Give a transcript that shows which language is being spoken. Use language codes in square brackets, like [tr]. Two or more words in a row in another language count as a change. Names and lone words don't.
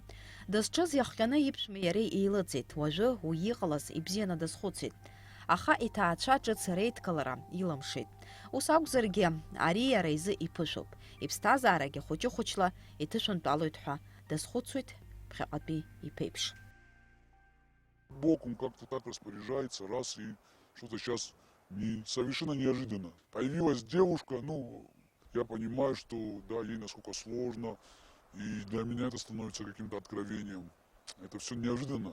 [ab] Дызҿыз иахҟьаны иԥшәмеи иареи еилыҵит, уажәы уи иҟалаз ибзианы дазхәыцит. Аха иҭаацәа ҿыц реидкылара иламшеит. Ус акәзаргьы ари иара изы иԥышәоуп, иԥсҭазаарагьы хәыҷы-хәыҷла иҭышәынтәалоит ҳәа дазхәыцуеит ԥхьаҟатәи иԥеиԥш. [ru] Бог, он как-то так распоряжается, раз, и что-то сейчас совершенно неожиданно. Появилась девушка, я понимаю, что, да, ей насколько сложно, и для меня это становится каким-то откровением. Это все неожиданно.